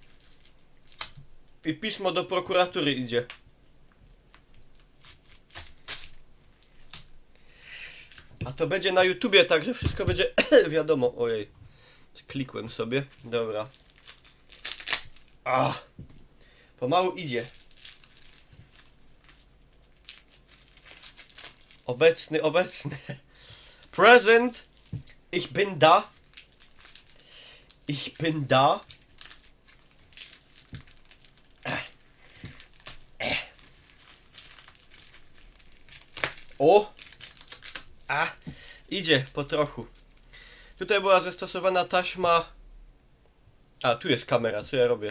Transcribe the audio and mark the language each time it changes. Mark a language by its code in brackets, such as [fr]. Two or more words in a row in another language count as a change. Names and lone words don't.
[pl] I pismo do prokuratury idzie. A to będzie na YouTubie, także wszystko będzie wiadomo. Ojej. Klikłem sobie. Dobra. Ah. Pomału idzie. Obecny. Present. [de] Ich bin da. Ich bin da. O! [pl] A! Idzie po trochu. Tutaj była zastosowana taśma. A, tu jest kamera, co ja robię?